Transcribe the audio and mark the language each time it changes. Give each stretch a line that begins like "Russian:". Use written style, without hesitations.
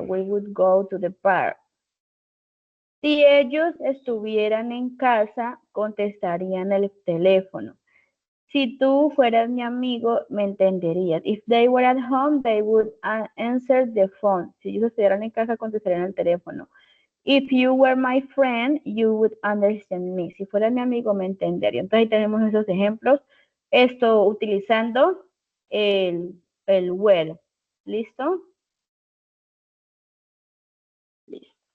English: We would go to the park.
Spanish: Si ellos estuvieran en casa, contestarían el teléfono. Si tú fueras mi amigo, me entenderías.
English: If they were at home, they would answer the phone.
Spanish: Si ellos estuvieran en casa, contestarían el teléfono.
English: If you were my friend, you would understand me.
Spanish: Si fueras mi amigo, me entendería. Entonces ahí tenemos esos ejemplos. Esto utilizando el were. ¿Listo? Listo.